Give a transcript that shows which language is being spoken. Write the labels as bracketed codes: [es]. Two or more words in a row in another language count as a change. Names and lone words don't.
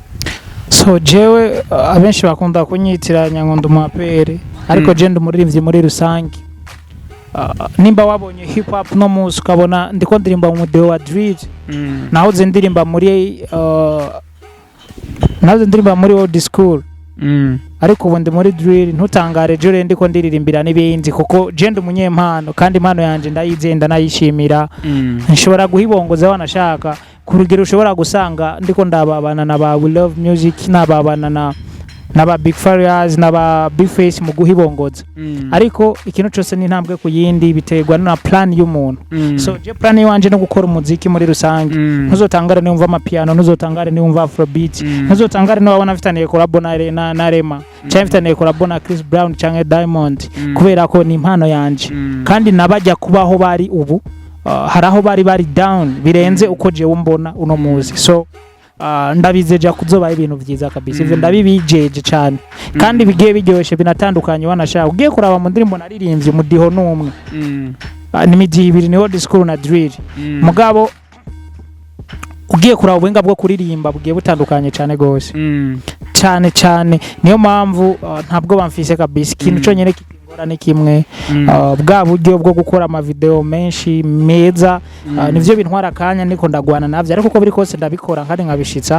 [rn] so jewe abenshi bakunda kunyitiranya ngo ndumapere ariko je ndi umuririmbyi muri rusange. Nimba wabonye [en] hip hop [rn] no muzi ukabona ndiko ndirimba mu deo wa drill, nahoze ndirimba muri [en] old school, [rn] ariko ubu ndi muri drill. Ntutangare jore ndiko ndiririmbira n'ibindi kuko je ndi umunyempano kandi impano yanje ndayizenda nayishimira. Nshobora guhibongoza wanashaka ku rugero ushobora gusanga ndiko ndababana na ba We Love Music, nababana n'aba Big Farious n'aba Big Face mu guhibongoza, ariko ikintu cyose ni intambwe ku yindi biterwa na plan y'umuntu. So je plan yanje no gukora umuziki muri rusange. Ntuzotangare ni umva amapiano, ntuzotangare ni umva afrobeat, ntuzotangare no wabona mfitaniye collabo na Rema cyangwa mfitaniye collabo na Chris Brown cyangwa Diamond, kubera ko ni impano yanje kandi nabajya kubaho bari ubu. Haraho bari down birenze uko je umbona uno muzi. So ndabizeja kuzoba ibintu byiza kabisa. Ivyo ndabibijeje cyane kandi bigiye biryoshye binatandukanye. Wanashaka ugiye kuraba mu ndirimbo naririmbye mudiho numwe, n'imidi ibiri ni [en] old school [rn] na drill. Mugabo ugiye kuraba ubuhinga bwo kuririmba bugiye butandukanye cyane gose, cyane. Niyo mpamvu ntabwo bamfise kabisa. Ikintu cyonyine kingora ni kimwe, bwa buryo bwo gukora ama video menshi meza, nivyo bintwara kanya niko ndagwana navyo, ariko uko biri kose ndabikora kandi nkabishitsa.